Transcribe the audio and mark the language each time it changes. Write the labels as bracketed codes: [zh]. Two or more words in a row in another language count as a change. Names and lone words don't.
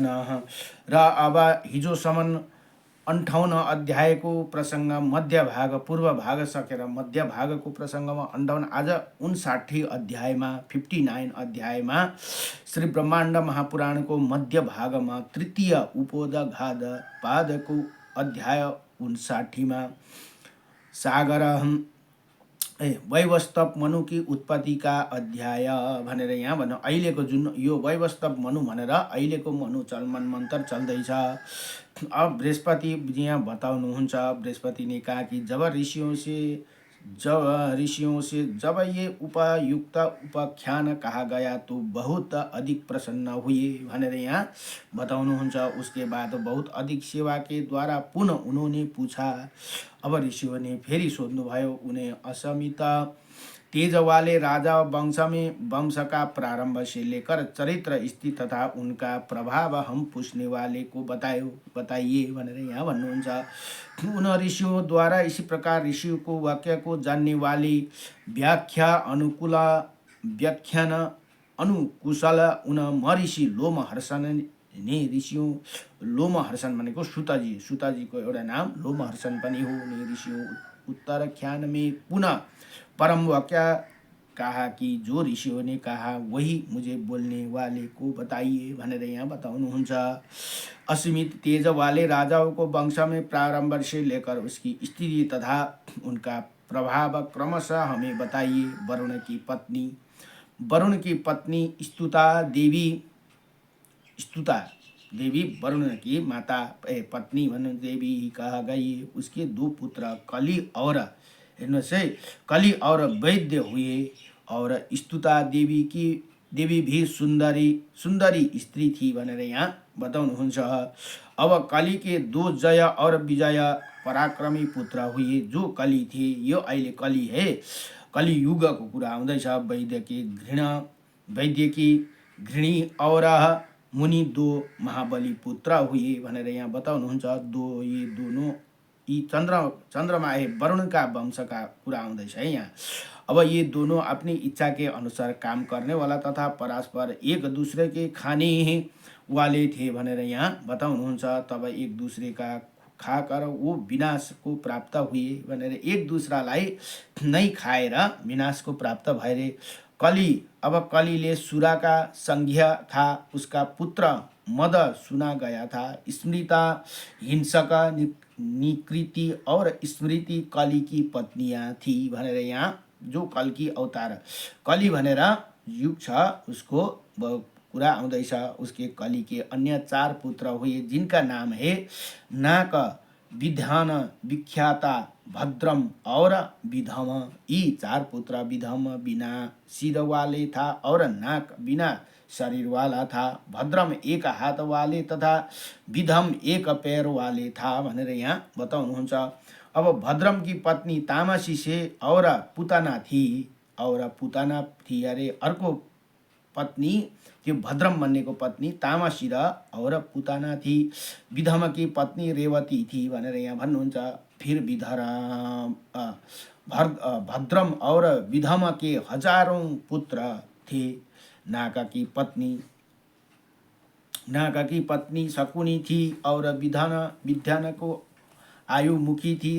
[ne] र अब हिजोसम्म 58 अध्यायको प्रसङ्ग मध्य भाग, पूर्व भाग सकेर मध्य भागको प्रसङ्गमा 58, आज 59 अध्यायमा 59 अध्यायमा श्री ब्रह्माण्ड महापुराणको मध्य भागमा तृतीय उपोदघात पादको अध्याय 59 मा सागर वैवस्वत मनुकी उत्पत्तिका अध्याय भनेर यहाँ भन्नु। अहिलेको जुन यो वैवस्वत मनु भनेर अहिलेको मनु मन्त्र चल्दैछ। अब बृहस्पति यहाँ बताउनुहुन्छ, [hi] बृहस्पति ने कहा कि जब ऋषियों से जब ये उपयुक्त उपाख्यान कहा गया तो बहुत अधिक प्रसन्न हुए [ne] भनेर यहाँ बताउनुहुन्छ। [hi] उसके बाद बहुत अधिक सेवा के द्वारा पुनः उन्होंने पूछा। [ne] अब [hi] ऋषियों ने [ne] फेरि सोध्नुभयो, [hi] उन्हें असीमित तेज वाले राजा वंश का प्रारंभ से लेकर चरित्र स्थिति तथा उनका प्रभाव हम पूछने वाले को बताइए [ne] भनेर यहाँ भन्नुहुन्छ। [hi] उन ऋषियों द्वारा इसी प्रकार ऋषियों को वाक्य को जानने वाली व्याख्यान अनुकुशल उन महर्षि लोमहर्षण ने ऋषियों, [ne] लोमहर्षण भनेको सुताजी को एउटा नाम लोमहर्षण पनि हो। [hi] ने ऋषियों उत्तराख्यान में पुनः परम वाक्य कहा कि जो ऋषियों ने कहा वही मुझे बोलने वाले को बताइए [ne] भनेर यहाँ बताउनुहुन्छ। [hi] असीमित तेज वाले राजाओं को वंश में प्रारंभ से लेकर उसकी स्थिति तथा उनका प्रभाव क्रमशः हमें बताइए। वरुण की पत्नी स्तुता देवी स्तुता देवी वरुण की माता पत्नी वरुण देवी कहा गई। उसके 2 पुत्र कली और [ne] हेर्नुहोस् है, [hi] कली और वैद्य हुए। और स्तुता देवी भी सुंदरी स्त्री थी [ne] भनेर यहाँ बताउनुहुन्छ। [hi] अब कली के 2 जय और विजय पराक्रमी पुत्र हुए। [ne] जो कली थिए, यो अहिले कली है, कली युगको कुरा आउँदैछ। [hi] वैद्य की घृणी और मुनि 2 महाबली पुत्र हुए [ne] भनेर यहाँ बताउनुहुन्छ। [hi] ये दोनों यी चंद्रमा वरुण का वंश का [ne] कुरा आउँदैछ है यहाँ। [hi] अब ये दोनों अपनी इच्छा के अनुसार काम करने वाला तथा परस्पर एक दूसरे के खाने वाले थे [ne] भनेर यहाँ बताउनुहुन्छ। [hi] तब एक दूसरे का खाकर वो विनाश को प्राप्त हुए [ne] भनेर एक दूसरालाई नै खाएर [hi] विनाश को प्राप्त भए। अब कलीले सुरा का संज्ञा था। उसका पुत्र मद सुना गया था। स्मृता हिंसक निकृति और स्मृति कली की पत्नियां थी [ne] भनेर यहाँ जो कल की अवतार कली भनेर युग छ उसको कुरा आउँदैछ। [hi] उसके कली के अन्य 4 पुत्र हुए जिनका नाम है नाक, विधान, विख्याता, भद्रम और विधम। यी 4 पुत्र विधम बिना सिर वाले था और नाक बिना शरीर वाला था। भद्रम 1 हात वाले तथा विधम 1 पैर वाले था [ne] भनेर यहाँ बताउनुहुन्छ। [hi] अब भद्रम की पत्नी तामसी से और पुतना थी [ne] अरे अर्को पत्नी त्यो भद्रम भन्ने को पत्नी तामसी र [hi] और पुतना थी। विधम की पत्नी रेवती थी [ne] भनेर यहाँ भन्नुहुन्छ। [hi] फिर भद्रम और विधम के हजारों पुत्र थे। नाका की पत्नी शकुनी थी और विधान को आयुमुखी थी।